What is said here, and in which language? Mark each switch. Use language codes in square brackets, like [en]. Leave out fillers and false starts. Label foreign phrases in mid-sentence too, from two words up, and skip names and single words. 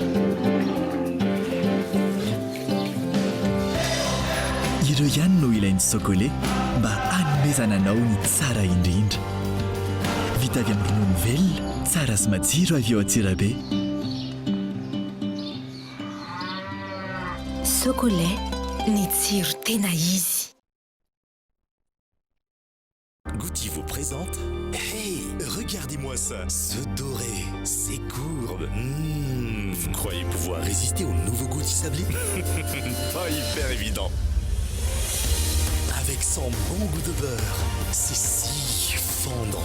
[mg] Ireo ihany no ilain'ny sokolé mba hanomezana anao ny tsara indrindra. Vita avy amin'ny ronono velona, tsara sy matsiro avy eo Antsirabe. Sokolé, ny tsiro tena izy. [fr] Gucci vous présente. Hey, regardez-moi ça. Ce doré, ces courbes. Vous croyez pouvoir résister au nouveau goût sablé? Pas hyper évident. Avec son bon goût de beurre, c'est si fondant.